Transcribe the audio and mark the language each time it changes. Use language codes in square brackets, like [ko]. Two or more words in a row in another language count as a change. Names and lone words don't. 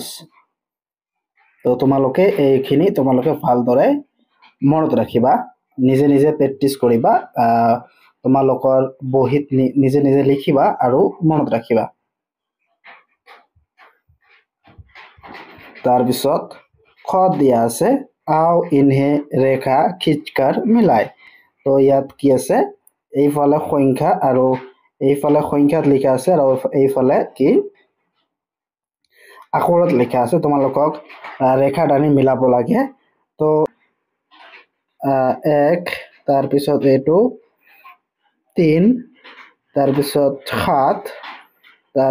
[as] তো তোমালোকে এইখিনি তোমালোকে ভালদৰে মনত ৰাখিবা, নিজে নিজে প্ৰেক্টিস কৰিবা, তোমালোকৰ বহিত নিজে নিজে লিখিবা আৰু মনত ৰাখিবা। तार पिছত খ দিয়া আছে [hi] आओ इन्हें रेखा खींचकर मिलाए। [as] तो ইয়াত কি আছে এইফালে সংখ্যা আৰু এইফালে সংখ্যাত লিখা আছে আৰু এইফালে কি আখৰত লিখা আছে। তোমালোকক ৰেখা টানি মিলাব লাগে। তো 1 তার পিছত এইটো 3 তার পিছত 7 তার